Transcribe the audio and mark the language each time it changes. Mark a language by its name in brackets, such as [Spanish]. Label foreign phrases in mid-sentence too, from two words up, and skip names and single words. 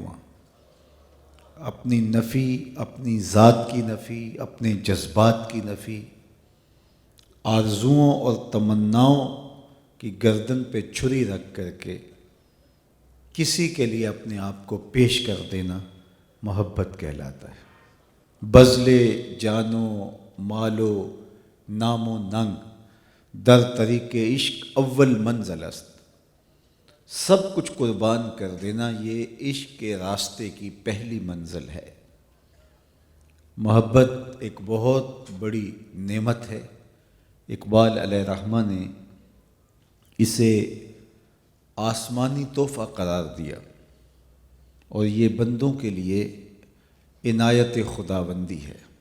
[Urdu] اپنی نفی، اپنی ذات کی نفی، اپنے جذبات کی نفی، آرزوؤں اور تمناؤں کی گردن پہ چھری رکھ کر کے کسی کے لیے اپنے آپ کو پیش کر دینا محبت کہلاتا ہے۔ [Persian] بذل جان و مال و نام و ننگ در طریق عشق اول منزل است، [Urdu] سب کچھ قربان کر دینا یہ عشق کے راستے کی پہلی منزل ہے۔ محبت ایک بہت بڑی نعمت ہے۔ اقبال [Arabic] علیہ الرحمہ [Urdu] نے اسے آسمانی تحفہ قرار دیا اور یہ بندوں کے لیے عنایت خداوندی ہے۔